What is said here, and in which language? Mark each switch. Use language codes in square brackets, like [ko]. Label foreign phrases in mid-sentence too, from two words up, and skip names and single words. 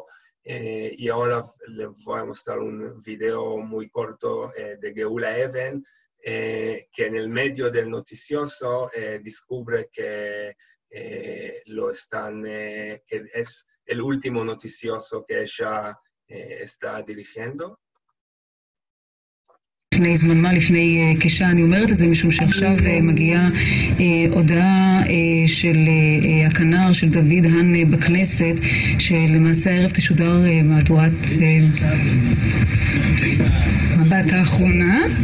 [es] Y ahora les voy a mostrar un video muy corto de Geula Even, que en el medio del noticioso descubre que que es el último noticioso que ella está dirigiendo. [he] לפני זמן מה, לפני כשעה, אני אומרת את זה משום שעכשיו מגיעה הודעה של הכנר של דוד האן בכנסת, שלמעשה הערב תשודר מהדורת מבט האחרונה.